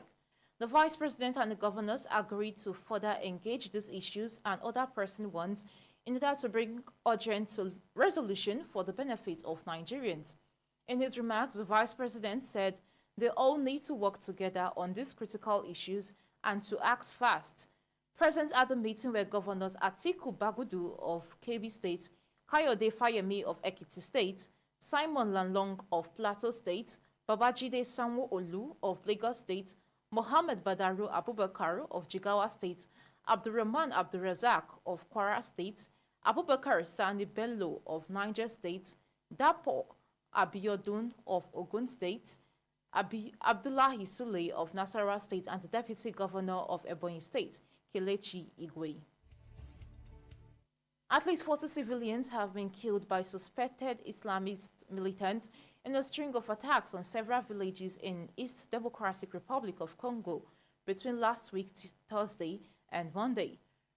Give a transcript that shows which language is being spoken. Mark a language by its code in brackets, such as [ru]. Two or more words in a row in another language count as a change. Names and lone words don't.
[en] The Vice President and the governors agreed to further engage these issues and other pressing ones in order to bring urgent resolution for the benefit of Nigerians. In his remarks, the Vice President said they all need to work together on these critical issues and to act fast. Present at the meeting were Governors Atiku Bagudu of Kebbi State, Kayode Fayemi of Ekiti State, Simon Lalong of Plateau State, Babajide Sanwo-Olu of Lagos State, Mohammed Badaru Abubakar of Jigawa State, Abdurrahman Abdurrazak of Kwara State, Abubakar Sani Bello of Niger State, Dapo Abiodun of Ogun State, Abdullahi Sule of Nasarawa State, and the Deputy Governor of Ebonyi State, Kelechi Igwe. At least 40 civilians have been killed by suspected Islamist militants in a string of attacks on several villages in East Democratic Republic of Congo between last week Thursday and Monday.